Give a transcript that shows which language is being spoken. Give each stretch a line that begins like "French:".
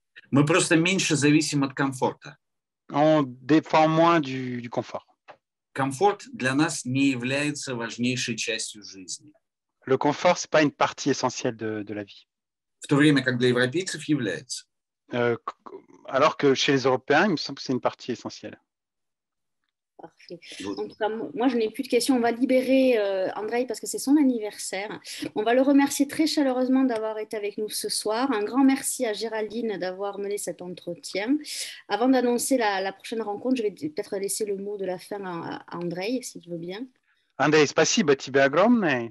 Russian: Мы просто меньше зависим от комфорта.
French: On dépend moins du confort.
Russian: Комфорт для нас не является важнейшей частью жизни.
French: Le confort, c'est pas une partie essentielle de la vie.
Russian: В то время как для европейцев является.
French: Alors que chez les Européens, il me semble que c'est une partie essentielle. Parfait. En tout cas, moi, je n'ai plus de questions. On va libérer Andrei parce que c'est son anniversaire. On va le remercier très chaleureusement d'avoir été avec nous ce soir. Un grand merci à Géraldine d'avoir mené cet entretien. Avant d'annoncer la prochaine rencontre, je vais peut-être laisser le mot de la fin à Andrei, s'il veut bien.
Russian: Андрей, спасибо тебе огромное.